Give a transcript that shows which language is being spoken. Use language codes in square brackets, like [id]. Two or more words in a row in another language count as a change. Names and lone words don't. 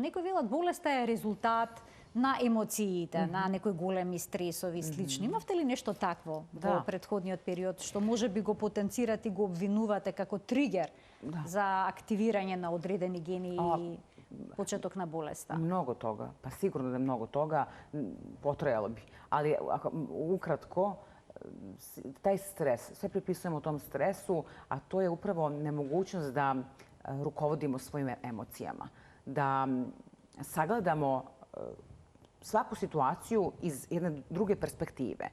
[mk] Некој велат болеста е резултат на емоциите, на некои големи стресови и слични. Имавте ли нешто такво во претходниот период што може би го потенцирате и го обвинувате како тригер за активирање на одредени гени и почеток на болеста? [sr] Mnogo toga. Pa sigurno da je mnogo toga. Potrajalo bi. Ali ukratko, taj stres, sve pripisujemo tom stresu, a to je upravo nemogućnost da rukovodimo svojim emocijama. Da sagledamo svaku situaciju iz jedne druge perspektive.